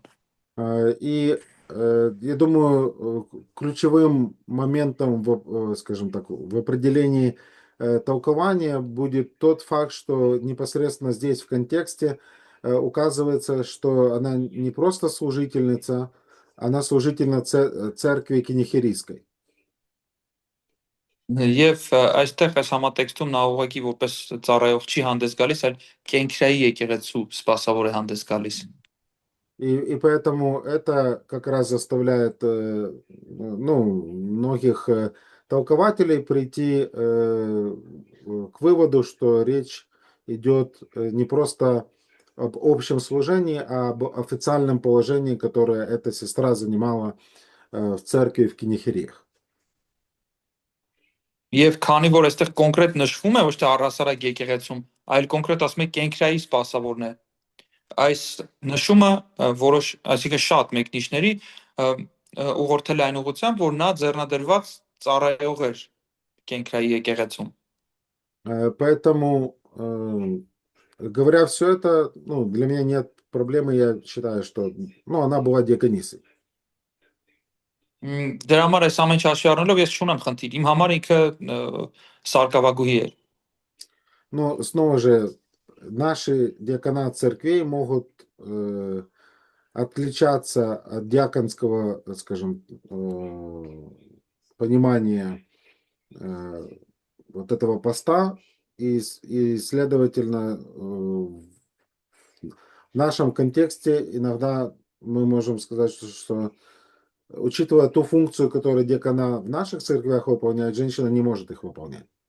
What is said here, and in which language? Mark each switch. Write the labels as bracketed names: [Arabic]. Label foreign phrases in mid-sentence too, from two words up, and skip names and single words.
[Russian] И я думаю, ключевым моментом, скажем так, в определении толкования будет тот факт, что непосредственно здесь в контексте указывается, что она не просто служительница, она служительница церкви Кенихерийской. [Armenian] Եվ այստեղ այս համատեքստում նա ուղղակի որպես ծառայող չի հանդես галիս, այլ կենքրայի եկեղեցու սպասավոր է հանդես գալիս։ [Russian] И поэтому это как раз заставляет многих толкователей прийти к выводу, что речь идет не просто об общем служении, а об официальном положении, которое эта сестра занимала в церкви в Кенихериях. [Armenian] Եվ քանի որ այստեղ կոնկրետ նշվում է ոչ թե առհասարակ եկեղեցում, այլ կոնկրետ ասում է կենքրայի սպասավորն է, այս նշումը որոշ, այսինքն շատ մեկնիչների ուղղորդել այն ուղղությամբ, որ նա ձեռնադրված ծառայող էր կենքրայի եկեղեցում։ [Russian] Поэтому, говоря все это, для меня нет проблемы, я считаю, что она была диаконисой. [Armenian] Դրա համար այս ամեն ինչ հաշվի առնելով ես չունեմ խնդիր, իմ համար ինքը սարկավագուհի էր։ [Russian] Но снова же, наши диакона церквей могут отличаться от диаконского, скажем, понимания вот этого поста, и следовательно, в нашем контексте иногда мы можем сказать, что учитывая ту функцию, которую диакона в наших церквях выполняет, женщина не может их выполнять.